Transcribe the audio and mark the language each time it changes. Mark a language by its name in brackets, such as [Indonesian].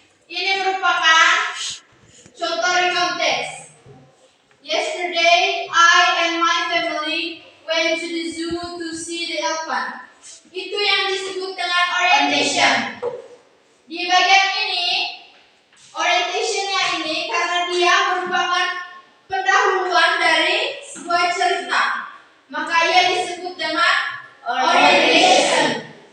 [Indonesian] Ini merupakan contoh recount text. [English] Yesterday, I and my family went to the zoo to see the elephant. [Indonesian] Itu yang disebut dengan orientation. Di bagian ini, orientationnya ini karena dia merupakan pendahuluan dari sebuah cerita, maka ia disebut dengan orientation.